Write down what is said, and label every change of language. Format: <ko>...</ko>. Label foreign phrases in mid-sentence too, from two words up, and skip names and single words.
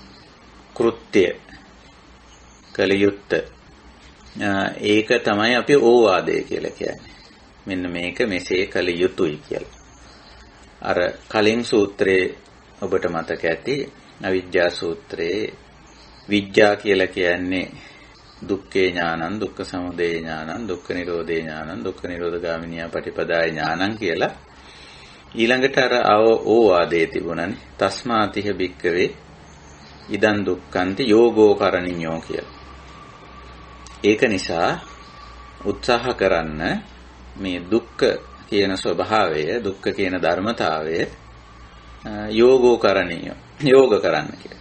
<si>කෘත්‍ය කළ යුත්ත. ඒක තමයි අපි ඕවාදය කියලා කියන්නේ. මෙන්න මේක මෙසේ කළ යුතුයි කියලා. අර කලින් සූත්‍රයේ ඔබට මතක ඇති අවිජ්ජා සූත්‍රයේ විඥා කියලා කියන්නේ</si> <pi>දුක්ඛේ ඥානං, දුක්ඛ සමුදය ඥානං, දුක්ඛ නිරෝධේ ඥානං, දුක්ඛ නිරෝධගාමිනිය පටිපදාය ඥානං</pi> <si>කියලා. ඊළඟට අර ඕවාදේ තිබුණානේ.</si> <pi>තස්මාතිහ භික්කවේ ඉදං දුක්ඛන්ති යෝගෝ කරණියෝ කියලා.</pi> <si>ඒක නිසා උත්සාහ කරන්න මේ දුක්ඛ කියන ස්වභාවය, දුක්ඛ කියන ධර්මතාවය</si> <pi>යෝගෝ කරණියෝ,</pi> <si>යෝග කරන්න කියලා.</si>